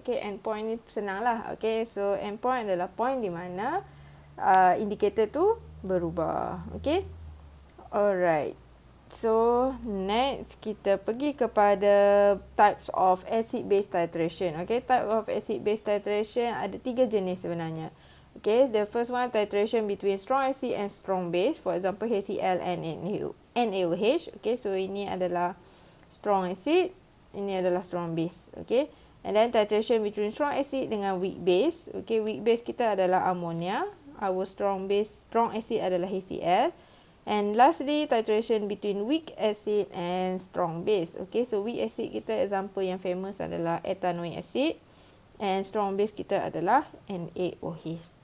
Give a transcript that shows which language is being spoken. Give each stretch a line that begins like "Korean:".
Malay: Okay, endpoint ni senang lah. Okay, so endpoint adalah point di mana indicator tu berubah. Okay. Alright.
English: So, next
Malay: kita pergi kepada
English: types of acid-base titration. Okay, type of acid-base titration
Malay: ada 3 jenis sebenarnya.
English: Okay, the first one titration between strong acid and strong base. For example, HCl and NaOH. Okay, so
Malay: ini adalah
English: strong acid, ini adalah strong base. Okay, and then titration between strong acid
Malay: dengan
English: weak base. Okay, weak base
Malay: kita adalah
English: ammonia. Our strong acid adalah HCl. And lastly, titration between weak acid and strong base. Okay, so weak acid
Malay: kita
English: example yang famous adalah ethanoic acid. And strong base
Malay: kita adalah
English: NaOH.